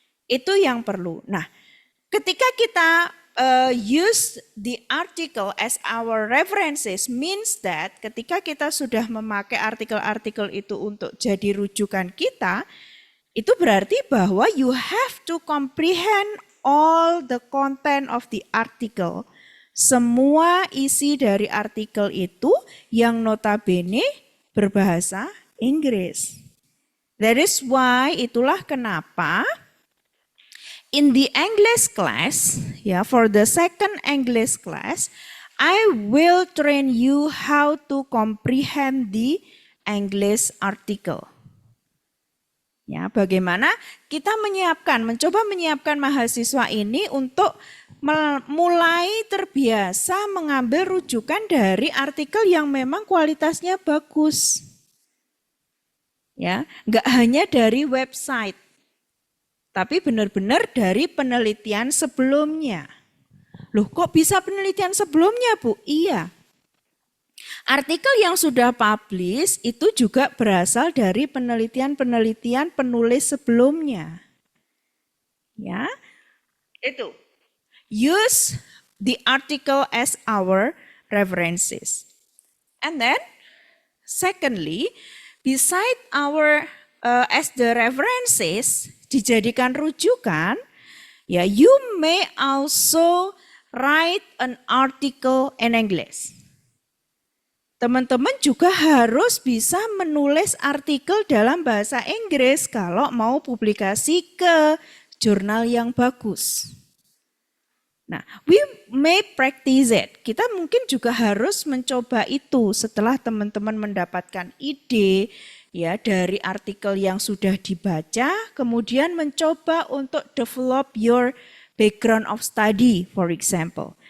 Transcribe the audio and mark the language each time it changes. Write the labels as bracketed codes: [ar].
[id] Itu yang perlu. Nah, ketika kita [en] use the article as our references means that [id] ketika kita sudah memakai artikel-artikel itu untuk jadi rujukan kita, itu berarti bahwa [en] you have to comprehend all the content of the article. [id] Semua isi dari artikel itu yang notabene berbahasa Inggris. [en] That is why, [id] itulah kenapa [en] in the English class, ya, for the second English class, I will train you how to comprehend the English article. [id] Ya, bagaimana kita mencoba menyiapkan mahasiswa ini untuk mulai terbiasa mengambil rujukan dari artikel yang memang kualitasnya bagus. Ya, enggak hanya dari website, tapi benar-benar dari penelitian sebelumnya. Loh, kok bisa penelitian sebelumnya, Bu? Iya. Artikel yang sudah publish itu juga berasal dari penelitian-penelitian penulis sebelumnya. Ya. Itu. [en] Use the article as our references. And then secondly, beside our as the references [id] dijadikan rujukan, [en] ya, you may also write an article in English. [id] Teman-teman juga harus bisa menulis artikel dalam bahasa Inggris kalau mau publikasi ke jurnal yang bagus. Nah, [en] we may practice it. [id] Kita mungkin juga harus mencoba itu setelah teman-teman mendapatkan ide ya dari artikel yang sudah dibaca, kemudian mencoba untuk [en] develop your background of study, for example.